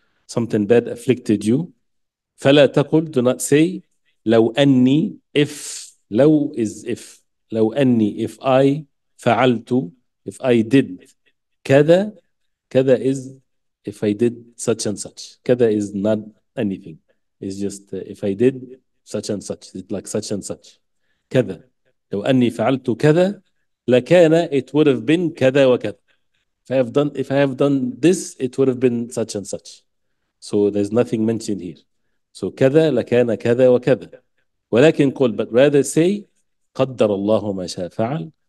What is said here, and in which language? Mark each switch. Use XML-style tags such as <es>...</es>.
<en>Something bad afflicted you.</en> <ar>فلا تقل,</ar> <en>do not say,</en> <ar>لو أني,</ar> <en>if, لو is if.</en> <ar>لو أني,</ar> <en>if I</en> <ar>فعلت,</ar> <en>if I did كذا. كذا is if I did such and such. كذا is not anything. It's just if I did such and such, it's like such and such.</en> <ar>كذا. لو أني فعلت كذا لكان,</ar> <en>it would have been</en> <ar>كذا وكذا.</ar> <en>If I have done this, it would have been such and such. So there's nothing mentioned here. So</en> <ar>كذا لكان كذا وكذا. ولكن قل,</ar> <en>but rather say</en> <ar>قدر الله ما شاء فعل.</ar>